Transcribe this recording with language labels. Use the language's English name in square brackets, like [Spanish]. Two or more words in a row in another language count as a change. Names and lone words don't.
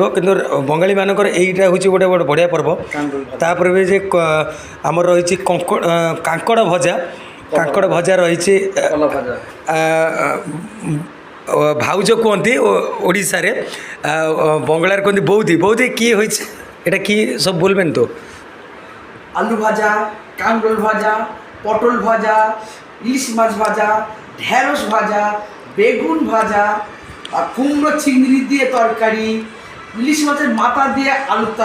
[Odia] କିନ୍ତୁ ବଙ୍ଗାଳୀମାନଙ୍କର ଏଇଟା ହେଉଛି ଗୋଟେ ବଢ଼ିଆ ପର୍ବ। ତାପରେ ବି ଯେ ଆମର ରହିଛି କାଙ୍କଡ଼ ଭଜା ରହିଛି ଭାଉଜ କୁହନ୍ତି ଓଡ଼ିଶାରେ, ବଙ୍ଗଳାରେ କୁହନ୍ତି বৌদি। [Bangla] বৌদি কী হয়েছে এটা কি সব বলবেন তো? আলু ভাজা, কাঁকরোল ভাজা, পটল ভাজা, ইলিশ মাছ ভাজা, ঢেঁড়স ভাজা, বেগুন ভাজা, আর কুমড়ো চিংড়ি দিয়ে তরকারি, ইলিশ মাছের মাথা দিয়ে আলুর তরকারি।